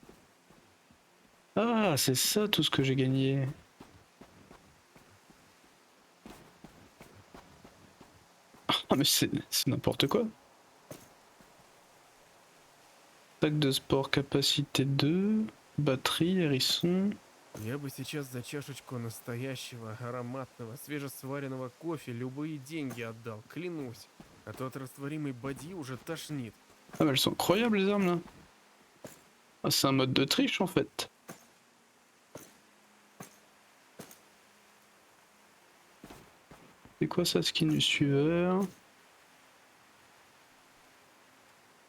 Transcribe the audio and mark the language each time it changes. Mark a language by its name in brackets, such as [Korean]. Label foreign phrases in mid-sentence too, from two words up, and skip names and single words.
[French] Ah, c'est ça tout ce que j'ai gagné. Ah mais c'est n'importe quoi. Sac de sport capacité 2, batterie, hérisson. [Russian] Я бы сейчас за чашечку настоящего ароматного свежесваренного кофе любые деньги отдал, клянусь. А то от растворимой бадьи уже тошнит. [French] Ah mais elles sont incroyables les armes là. Ah c'est un mode de triche en fait. C'est quoi ça, skin du suiveur?